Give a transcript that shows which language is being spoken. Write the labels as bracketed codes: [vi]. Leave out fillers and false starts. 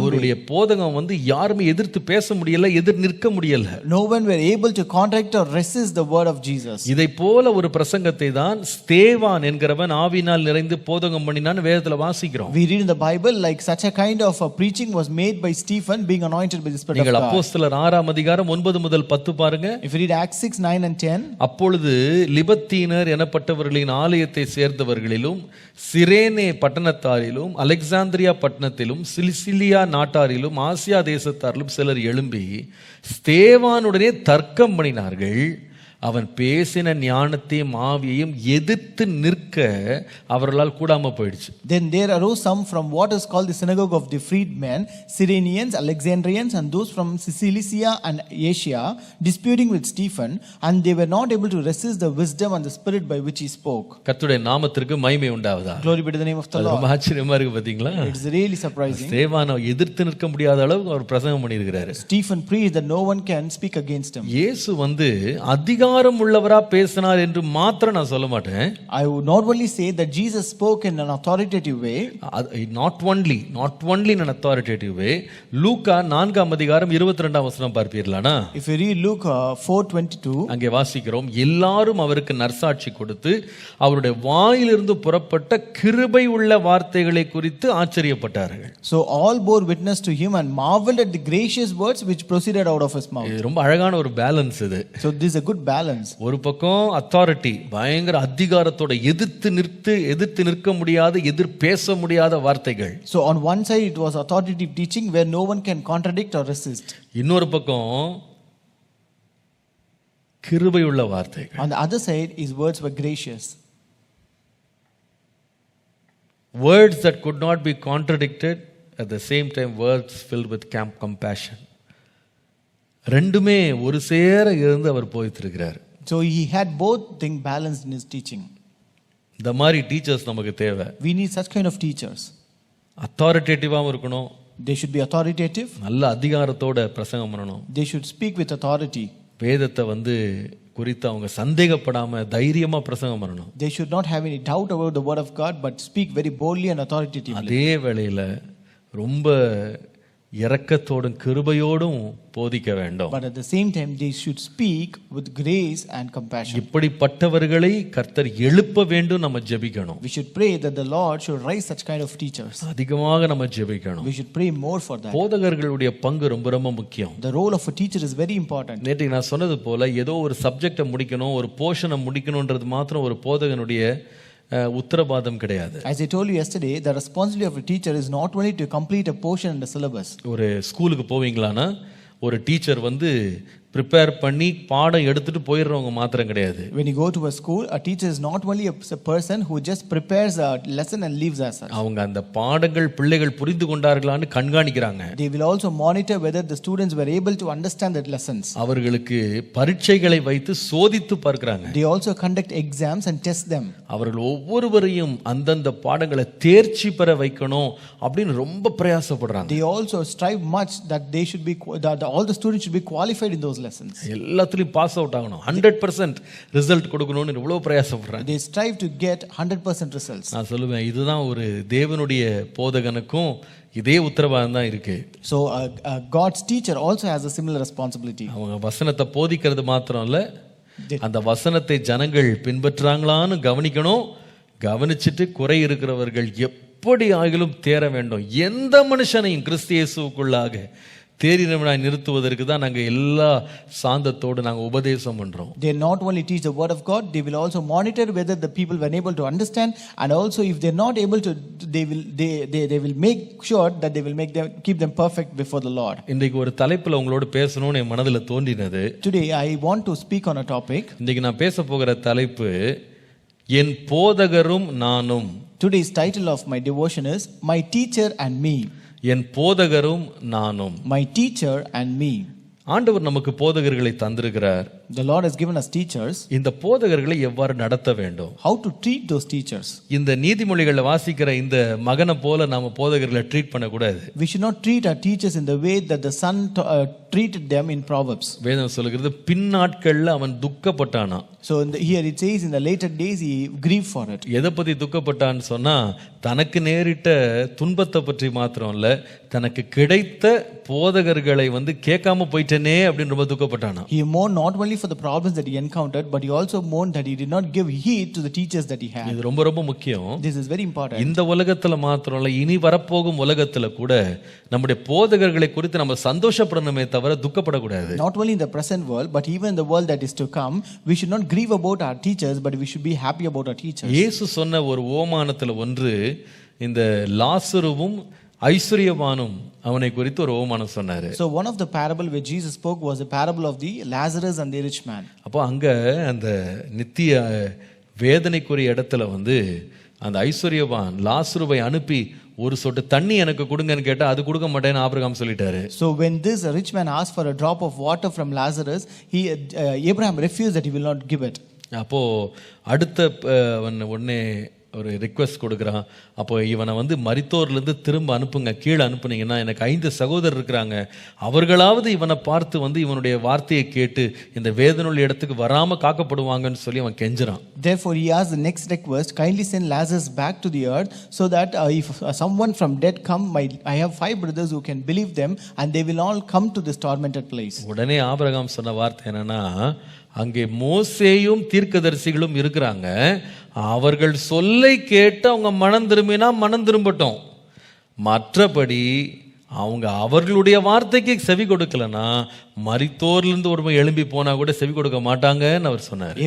[ta] அவருடைய போதகம் யாருமே எதிர்த்து பேச முடியல, எதிர் நிற்க முடியல. [en] No one were able to contradict or resist the word of Jesus. [ta] இதை போல ஒரு பிரசங்கத்தை தான் ஸ்தேவான் என்கிறவன் ஆவியினால் நிறைந்து போதகம் பண்ணினான்னு வேதத்துல வாசிக்கிறோம். [en] We read in the Bible like such a kind of a preaching was made by Stephen being anointed by the Spirit of God. [ta] நீங்கள் அப்போஸ்தலர் 6ஆம் அதிகாரம் 9 முதல் 10 பாருங்க. [en] If you read Acts 6, 9 and 10, [ta] அப்பொழுது லிபத்தீனர் எனப்பட்டவர்களின் ஆலயத்தை சேர்ந்தவர்களிலும் சிரேனே பட்டணத்தாரிலும் அலெக்சாந்திரியா பட்டணத்திலும் சிலிசிலியா நாட்டாரிலும் ஆசியா தேசத்தாரிலும் சிலர் எழும்பி ஸ்தேவானுடனே தர்க்கம் பண்ணினார்கள். அவன் பேசின ஞானத்தையும் ஆவியையும் எதிர்த்து நிற்க அவர்களால் கூடாம போயிடுச்சு. [en] Then there arose some from what is called the synagogue of the freedmen, Cyrenians, Alexandrians, and those from Cilicia and Asia, disputing with Stephen, and they were not able to resist the wisdom and the spirit by which he spoke. [ta] கர்த்தருடைய நாமத்திற்கு மகிமை உண்டாவதா. [en] Glory be to the name of the Lord. [ta] ரொம்ப ஆச்சரியமா இருக்கு பாத்தீங்களா? [en] It's really surprising. [ta] ஸ்தேவானை எதிர்த்து நிற்க முடியாத அளவுக்கு அவர் பிரசங்கம் பண்ணியிருக்கிறாரு. [en] Stephen preached that no one can speak against him. [ta] இயேசு அதிகாரம் உள்ளவரா பேசினார் என்று மாத்திரம் நான் சொல்ல மாட்டேன். [en] I would not only say that Jesus spoke in an authoritative way, not only in an authoritative way. [ta] லூக்கா 4ஆம் அதிகாரம் 22ஆம் வசனம் பார்ப்பீர்களானா? [en] if you read Luke 4:22, [ta] அங்கே வாசிக்கிறோம், எல்லாரும் அவருக்கு நற்சாட்சி கொடுத்து அவருடைய வாயிலிருந்து புறப்பட்ட கிருபை உள்ள வார்த்தைகளை குறித்து ஆச்சரியப்பட்டார்கள். [en] So all bore witness to him and marveled at the gracious words which proceeded out of his mouth. [ta] இது ரொம்ப அழகான ஒரு பேலன்ஸ் இது. [en] So this is a good balance. [ta] ஒரு பக்கம் அத்தாரிட்டி, பயங்கர அதிகாரத்தோட எதிர்த்து நிற்க முடியாத, எதிர் பேச முடியாத வார்த்தைகள். [en] So on one side it was authoritative teaching where no one can contradict or resist. இன்னொரு பக்கம் கிருபை உள்ள வார்த்தைகள். On the other side his words were gracious. Words that could not be contradicted, at the same time words filled with compassion. [ta] ரெண்டுமே ஒரு சேர இருந்து அவர் போயிட்டு இருக்கிறார். [en] So he had both things balanced in his teaching. [ta] இந்த மாதிரி teachers நமக்கு தேவை. [en] We need such kind of teachers. [ta] அத்தாரிட்டேட்டிவாகவும் இருக்கணும். [en] They should be authoritative. [ta] நல்ல அதிகாரத்தோட பிரசங்கம் பண்ணணும். [en] They should speak with authority. [ta] வேதத்தை குறித்து அவங்க சந்தேகப்படாம தைரியமா பிரசங்கம் பண்ணணும். [en] They should not have any doubt about the word of God but speak very boldly and authoritatively. [ta] அதே வேளையில ரொம்ப இரக்கத்தோடும் கிருபையோடும் போதிக்க வேண்டும். [en] But at the same time they should speak with grace and compassion. [ta] இப்படிப்பட்டவர்களை கர்த்தர் எழுப்ப வேண்டும். நம்ம ஜெபிக்கணும். [en] We should pray that the Lord should raise such kind of teachers. [ta] அதிகமாக நம்ம ஜெபிக்கணும். [en] We should pray more for that. [ta] போதகர்களுடைய பங்கு ரொம்ப ரொம்ப முக்கியம். [en] The role of a teacher is very important. [ta] நேற்று நான் சொன்னது போல ஏதோ ஒரு சப்ஜெக்டை முடிக்கணும், ஒரு போர்ஷனை முடிக்கணும்ன்றது மாத்திரம் ஒரு போதகனுடைய உத்தரவாதம் கிடையாது. [en] As I told you yesterday, the responsibility of a teacher is not only to complete a portion in the syllabus. [ta] ஒரு ஸ்கூலுக்கு போவீங்களானா ஒரு டீச்சர் ப்ரிப்பேர் பண்ணி பாடம் எடுத்துட்டு போயிடுறவங்க மாத்திரம் கிடையாது. [en] When you go to a school, a teacher is not only a person who just prepares a lesson and leaves as such. [ta] அவங்க அந்த பாடங்கள் பிள்ளைகள் புரிந்து கொண்டார்களான்னு கண்காணிக்கிறாங்க. [en] They will also monitor whether the students were able to understand the lessons. [ta] அவர்களுக்கு பரீட்சைகளை வைத்து சோதித்து பார்க்கறாங்க. [en] They also conduct exams and test them. [ta] அவர்கள் ஒவ்வொருவரையும் அந்தந்த பாடங்களை தேர்ச்சி பெற வைக்கணும் அப்படின்னு ரொம்ப பிரயாசப்படுறாங்க. [en] They also strive much that they should be that all the students should be qualified in those lessons. [ta] எல்லாத்துலயும் [en] pass out [ta] ஆகணும், 100% ரிசல்ட் கொடுக்கணும்னு இவ்வளவு பிரயாசப்படுறாங்க. [en] They strive to get 100% results. [ta] நான் சொல்லுவேன், இதுதான் ஒரு தேவனுடைய போதகனுக்கும் இதே உத்தரவாதம் தான் இருக்கு. [en] So God's teacher also has a similar responsibility. [ta] அவங்க வசனத்தை போதிக்கிறது மாத்திரம் இல்ல, அந்த வசனத்தை ஜனங்கள் பின்பற்றாங்களான்னு கவனிக்கணும். கவனிச்சுட்டு குறை இருக்கிறவர்கள் எப்படி ஆகிலும் தேர வேண்டும். எந்த மனுஷனையும் கிறிஸ்து இயேசுவுக்குள்ளாக தேறினவனாய் நிறுத்துவதற்கு தான் நாங்க எல்லா சாந்தத்தோடு நாங்க உபதேசம் பண்றோம். [en] They not only teach the word of God, they will also monitor whether the people were able to understand, and also if they're not able to, they will make sure that they will keep them perfect before the Lord. [ta] இன்றைக்கு ஒரு தலைப்புல உங்களோட பேசணும்னு என் மனதுல தோன்றினது. [en] Today I want to speak on a topic. [ta] இன்றைக்கு நான் பேச போகிற தலைப்பு என் போதகரும் நானும். [en] Today's title of my devotion is My Teacher and Me. [ta] என் போதகரும் நானும். [en] My teacher and me. [ta] ஆண்டவர் நமக்கு போதகர்களை தந்திருக்கிறார். [en] The Lord has given us teachers. [ta] இந்த போதகர்களை எவ்வாறு நடத்த வேண்டும்? [en] How to treat those teachers? [ta] இந்த நீதிமொழிகளை வாசிக்கிற இந்த மகனை போல நாம போதகர்களை ட்ரீட் பண்ண கூடாது. [en] We should not treat our teachers in the way that the son treated them in Proverbs. [ta] வேதம் சொல்லுகிறது, பின்னாட்கள்ல அவன் துக்கப்பட்டானா. [en] So here it says in the later days he grieved for it. [ta] எதை பத்தி துக்கப்பட்டான்னு சொன்னா, தனக்கு நேரிட்ட துன்பத்தை பற்றி மாத்திரம் இல்ல, தனக்கு கிடைத்த போதகர்களை கேட்காம போயிட்டனே அப்படின்னு ரொம்ப துக்கப்பட்டானா. [en] He mourned not only for the problems that he encountered, but he also mourned that he did not give heed to the teachers that he had. [ta] இது ரொம்ப ரொம்ப முக்கியம். [en] This is very important. [ta] இந்த உலகத்துல மாத்திரம் இல்ல, இனி வரப்போகும் உலகத்துல கூட நம்முடைய போதகர்களை குறித்து நம்ம சந்தோஷப்படணுமே தவிர துக்கப்படக்கூடாது. [en] Not only in the present world, but even in the world that is to come, we should not grieve about our teachers, but we should be happy about our teachers. [ta] இயேசு சொன்ன ஒரு ஓமானத்துல ஒன்று, இந்த லாசருவும் ஐஸ்வரியவானும் அவனை குறித்து ஒரு ஓமானம் சொன்னாரு. [en] So one of the parable which Jesus spoke was a parable of the Lazarus and the rich man. [ta] அப்போ அங்க அந்த நித்திய வேதனைக்குரிய இடத்துல அந்த ஐஸ்வரியவான் லாசருவை அனுப்பி ஒரு சொட்டு தண்ணி எனக்கு கொடுங்கன்னு கேட்டா அது கொடுக்க மாட்டேன்னு ஆபிரகாம் சொல்லிட்டாரு. [en] So when this rich man asked for a drop of water from Lazarus, Abraham refused that he will not give it. [ta] அப்போ அடுத்த உடனே ஒரு ரிக்வெஸ்ட் கொடுக்குறான். அப்போ இவனை மரித்தோர்லேருந்து திரும்ப அனுப்புங்க, கீழே அனுப்புனீங்கன்னா எனக்கு 5 சகோதரர் இருக்கிறாங்க, அவர்களாவது இவனை பார்த்து இவனுடைய வார்த்தையை கேட்டு இந்த வேதனையுள்ள இடத்துக்கு வராம காக்கப்படுவாங்கன்னு சொல்லி அவன் கெஞ்சுறான். [en] Therefore he asked the next request, kindly send Lazarus back to the earth, so that if someone from dead come, I have 5 brothers who can believe them, and they will all come to this tormented place. [ta] உடனே Abraham சொன்ன வார்த்தை என்னன்னா, அங்கே மோசேயும் தீர்க்கதரிசிகளும் இருக்கிறாங்க, அவர்கள் சொல்லை கேட்டு அவங்க மனம் திரும்பினா மனம் திரும்பட்டும், மற்றபடி அவங்க அவர்களுடைய வார்த்தைக்கு செவி கொடுக்கலனா மரித்தோரிலிருந்து ஒருவன் எழும்பி போனா கூட செவி கொடுக்க மாட்டாங்கன்னு அவர் சொன்னார்.